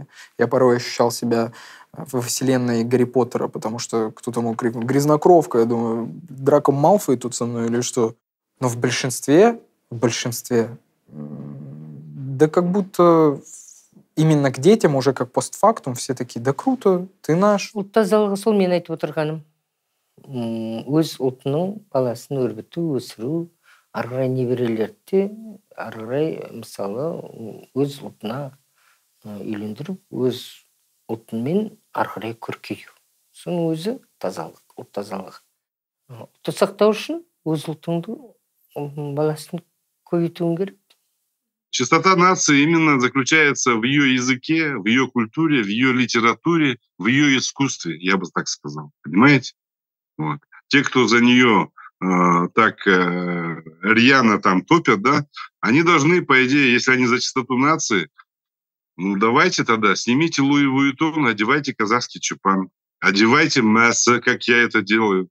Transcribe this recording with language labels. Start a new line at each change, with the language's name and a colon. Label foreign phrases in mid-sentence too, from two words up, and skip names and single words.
Russian: Я порой ощущал себя во вселенной Гарри Поттера, потому что кто-то мог крикнуть «Грязнокровка!» Я думаю, Драко Малфой тут со мной или что? Но в большинстве, да как будто именно к детям уже как постфактум все такие «Да круто, ты наш».
Kazakh: Тазалығы сол мен айтып отырғаным. Өз ұлтының баласын өрбіту, өсіру, ары қарай немерелерді, ары қарай мысалы өз ұлтына үйлендіріп, өз ұлтымен ары қарай көркею. Соның өзі тазалық, ұлт тазалығы. Ұлтты сақтау үшін өз ұлтыңды, баласын көбейтуің керек.
Russian: Чистота нации именно заключается в ее языке, в ее культуре, в ее литературе, в ее искусстве, я бы так сказал. Понимаете? Вот. Те, кто за нее так рьяно там топят, да, они должны, по идее, если они за чистоту нации, ну давайте тогда, снимите Луи Вуиттон, одевайте казахский чапан, одевайте мясо, как я это делаю.